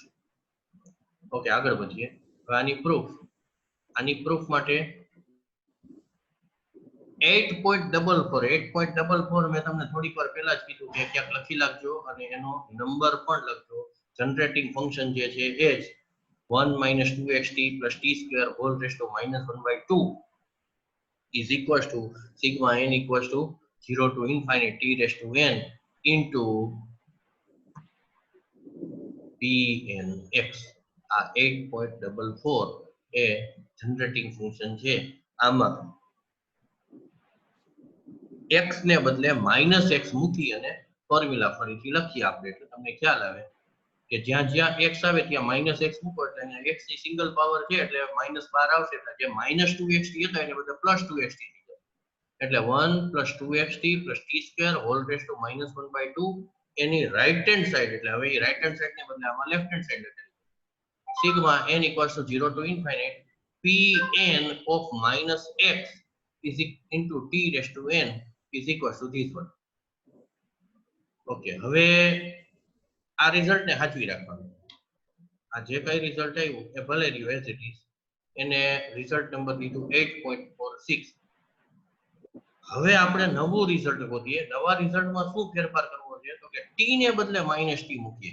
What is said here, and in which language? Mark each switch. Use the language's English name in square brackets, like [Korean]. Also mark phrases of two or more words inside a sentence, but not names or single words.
[Gujarati] ઓકે, આગળ વધીએ. હવે આની પ્રૂફ માટે 8.44 મેં તમને થોડીક વાર પહેલા જ કીધું કે ક્યાંક લખી નાખજો અને એનો નંબર પણ લખજો. જનરેટિંગ ફંક્શન જે છે એ જ 1 - [English] 2xt + t² whole raised to -1/2 is equals to sigma n equals to 0 to infinity t raised to n into pnx. [Gujarati] આ 8.44 એ જનરેટિંગ ફંક્શન છે. આમાં x ને બદલે -x મૂકી અને ફોર્મ્યુલા ફરીથી લખીએ આપણે એટલે તમને ખ્યાલ આવે કે જ્યાં જ્યાં x આવે ત્યાં -x મૂકો એટલે અહીંયા x ની [English] single power [Gujarati] છે એટલે -12 આવશે. એટલે જે -2xt હતો એને બદલે +2xt થઈ જાય એટલે 1 + 2xt + t² [English] whole raised to -1/2 [Gujarati] એની [English] right hand side [Gujarati] એટલે હવે એ [English] right hand side [Gujarati] ને બદલે આમાં [English] left hand side [Gujarati] લખેલી સિગ્મા [English] n equals to 0 to infinity pn of -x is into t raised to n is equals to this one. [Gujarati] ઓકે, હવે આ રિઝલ્ટ ને સાચવી રાખવાનું. આ જે કઈ રિઝલ્ટ આવ્યું એ ભલે રહ્યું [English] as it is. [Gujarati] એને રિઝલ્ટ નંબર દીધું 8.46. હવે આપણે નવું રિઝલ્ટ ગોતીએ. નવા રિઝલ્ટમાં શું ફેરફાર કરવો છે તો કે t ને બદલે -t મૂકીએ.